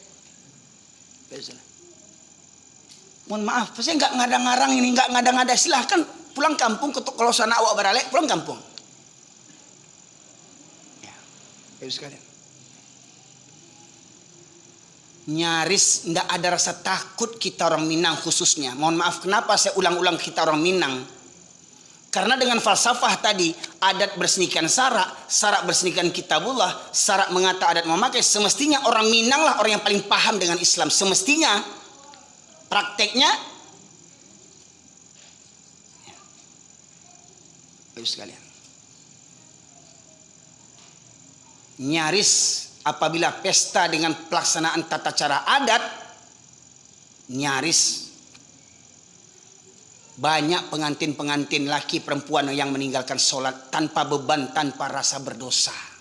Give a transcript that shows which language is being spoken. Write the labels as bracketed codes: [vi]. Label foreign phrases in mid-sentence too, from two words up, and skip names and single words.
[id] Mohon maaf, saya nggak ngadang-ngarang ini, nggak ngada-ngada, silahkan pulang kampung, kalau sana [min] awak beralek, [id] pulang kampung. Ya, sekalian. Nyaris nggak ada rasa takut kita orang Minang khususnya. Mohon maaf, kenapa saya ulang-ulang kita orang Minang? Karena dengan falsafah tadi, adat bersenikan sarak, sarak bersenikan kitabullah, sarak mengata adat memakai, semestinya orang Minang lah orang yang paling paham dengan Islam. Semestinya, prakteknya, baik sekalian. Nyaris apabila pesta dengan pelaksanaan tata cara adat, nyaris banyak pengantin-pengantin laki perempuan yang meninggalkan sholat tanpa beban, tanpa rasa berdosa.